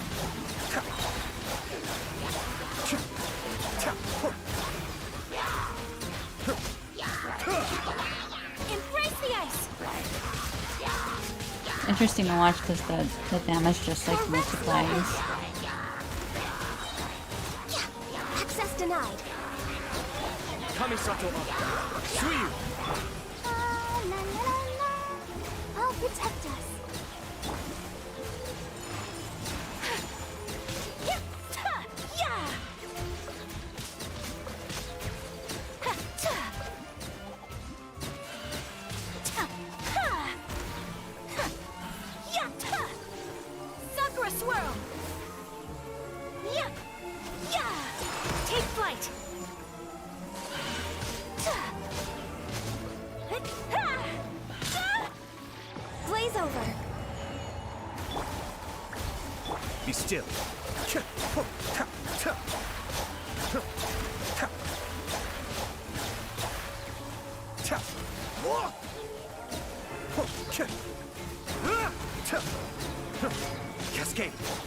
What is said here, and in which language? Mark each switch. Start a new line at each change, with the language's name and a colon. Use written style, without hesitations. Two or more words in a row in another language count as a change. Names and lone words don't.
English: Embrace the ice! Interesting to watch because the damage just like multiplies. Access denied. Kamisato up. Suiyu. La, la, la, la. I'll protect us. Yeah! Ta! Yeah! Ha! Ta! Ta! Ha! Ha! Yeah! Ta! Sakura swirl! Yeah! Yeah! Take flight! Ta! Ha! Ta! Blaze over. Be still. Cascade.